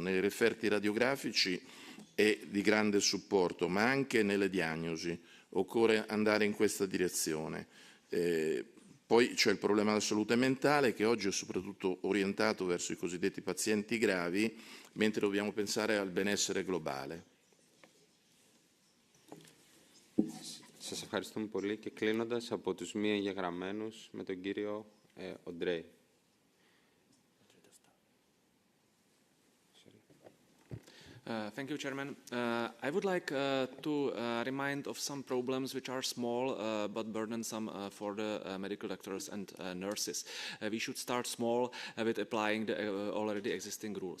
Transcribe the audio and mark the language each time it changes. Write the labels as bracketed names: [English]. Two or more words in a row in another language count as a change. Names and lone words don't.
[Italian] Nei referti radiografici è di grande supporto, ma anche nelle diagnosi. Occorre andare in questa direzione. Poi c'è il problema della salute mentale, che oggi è soprattutto orientato verso i cosiddetti pazienti gravi, mentre dobbiamo pensare al benessere globale. [Greek] Σας ευχαριστούμε πολύ και κλείνοντας από τους μη εγγεγραμμένους με τον κύριο Οντρέι. [English] Thank you, Chairman. I would like to remind of some problems which are small but burdensome for the medical doctors and nurses. We should start small with applying the already existing rules.